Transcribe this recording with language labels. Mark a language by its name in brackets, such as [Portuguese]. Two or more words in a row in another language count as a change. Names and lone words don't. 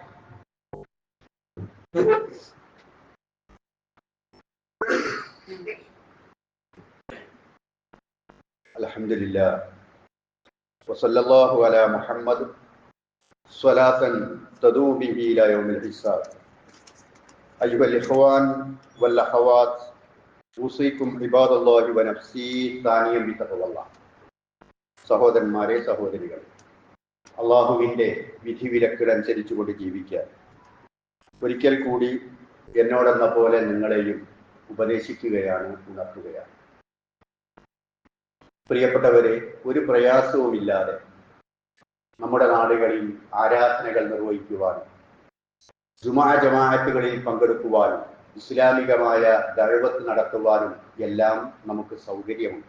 [Arabic] الحمد لله وصلى الله على محمد صلاة تدو به إلى يوم الحساب. أيها الإخوان والأخوات أوصيكم عباد الله ونفسي ثانيا بتقوى الله. [Malayalam] സഹോദരന്മാരെ, സഹോദരികൾ, അള്ളാഹുവിൻ്റെ വിധിവിലക്കുകൾ അനുസരിച്ചുകൊണ്ട് ജീവിക്കാൻ ഒരിക്കൽ കൂടി എന്നോടെന്ന പോലെ നിങ്ങളെയും ഉപദേശിക്കുകയാണ്, ഉണർത്തുകയാണ്. പ്രിയപ്പെട്ടവരെ, ഒരു പ്രയാസവുമില്ലാതെ നമ്മുടെ നാടുകളിൽ ആരാധനകൾ നിർവഹിക്കുവാനും ജുമാ ജമാഅത്തുകളിൽ പങ്കെടുക്കുവാനും ഇസ്ലാമികമായ ദഅവത്ത് നടത്തുവാനും എല്ലാം നമുക്ക് സൗകര്യമുണ്ട്.